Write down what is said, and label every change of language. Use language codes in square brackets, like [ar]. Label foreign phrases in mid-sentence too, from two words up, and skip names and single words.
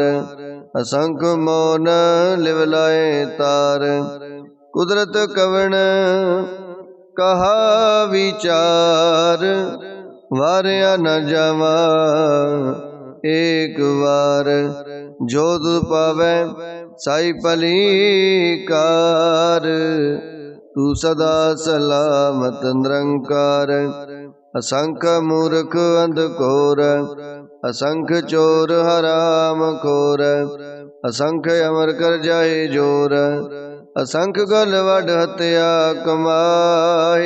[pa] ਅਸੰਖ ਮੌਨ ਲਿਵਲਾਏ ਤਾਰ। ਕੁਦਰਤ ਕਵਣ ਕਹਾ ਵਿਚਾਰ ਵਾਰਿਆ ਨ ਜਾਵਾ ਏਕ ਬਾਰ। ਜੋ ਤੁਧ ਪਾਵੈ ਸਾਈ ਭਲੀਕਾਰ। ਤੂ ਸਦਾ ਸਲਾਮਤ ਨਿਰੰਕਾਰ। ਅਸੰਖ ਮੂਰਖ ਅੰਧਕੋਰ ਅਸੰਖ ਚੋਰ ਹਰਾਮ ਖੋਰ। ਅਸੰਖ ਅਮਰ ਕਰ ਜਾਏ ਜੋਰ ਅਸੰਖ ਗਲ ਵਡ ਹਤਿਆ ਕਮਾਏ।